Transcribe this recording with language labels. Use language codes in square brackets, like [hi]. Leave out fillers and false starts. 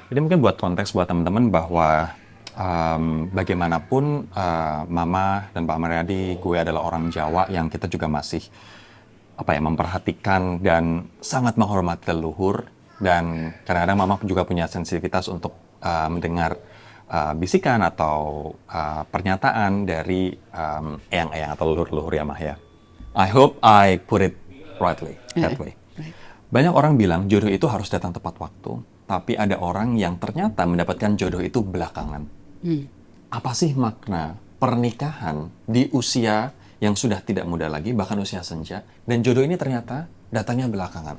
[id] Jadi mungkin buat konteks buat teman-teman bahwa bagaimanapun Mama dan Pak Maryadi, gue adalah orang Jawa yang kita juga masih memperhatikan dan sangat menghormati leluhur, dan kadang-kadang Mama juga punya sensitivitas untuk mendengar bisikan atau pernyataan dari eyang-eyang atau leluhur-leluhur ya Mah ya. [en] I hope I put it rightly that way. Right. [id] Banyak orang bilang jodoh itu harus datang tepat waktu, tapi ada orang yang ternyata mendapatkan jodoh itu belakangan. Apa sih makna pernikahan di usia yang sudah tidak muda lagi, bahkan usia senja, dan jodoh ini ternyata datangnya belakangan?